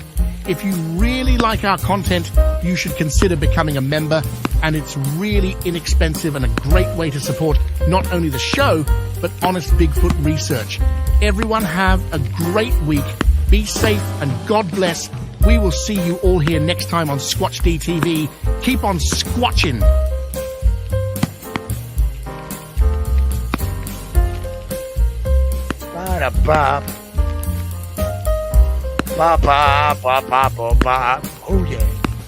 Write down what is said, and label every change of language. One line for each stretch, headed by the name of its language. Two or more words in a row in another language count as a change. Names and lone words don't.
English: If you really like our content, you should consider becoming a member. And it's really inexpensive and a great way to support not only the show, but honest Bigfoot research. Everyone have a great week. Be safe and God bless. We will see you all here next time on Squatch-D TV. Keep on squatching. Ba-da-bop. Ba-ba-ba-ba-ba-ba. Oh, yeah.